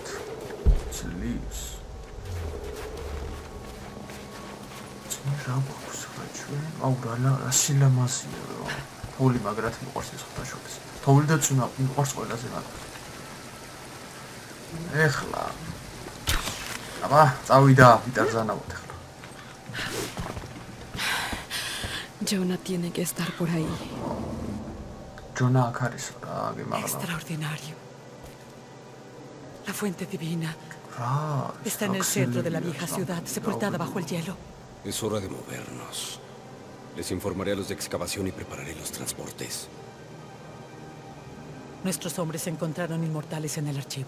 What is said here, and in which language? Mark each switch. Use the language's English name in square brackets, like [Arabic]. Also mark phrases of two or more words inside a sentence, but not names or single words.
[Georgian] ძლივს. რა გვაქვს რა ჩვენ? აუ რა სილამაზია რა. თოვლი მაგრად მიყვარს ეს ხოთაშორის. თოვლი და წუნა მიყვარს ყველაზე მაგრად. ეხლა. აბა, წავიდა, ვიტარზანავთ ეხლა. [Spanish] Jonah tiene que estar por ahí. [Georgian] Jonah აქ არის რა, გემაღლა. [Spanish] Extraordinario. La fuente divina [Georgian] რა, [Spanish] está en el centro de la vieja ciudad, sepultada bajo el hielo. Es hora de movernos. Les informaré a los de excavación y prepararé los transportes. Nuestros hombres encontraron inmortales en el archivo.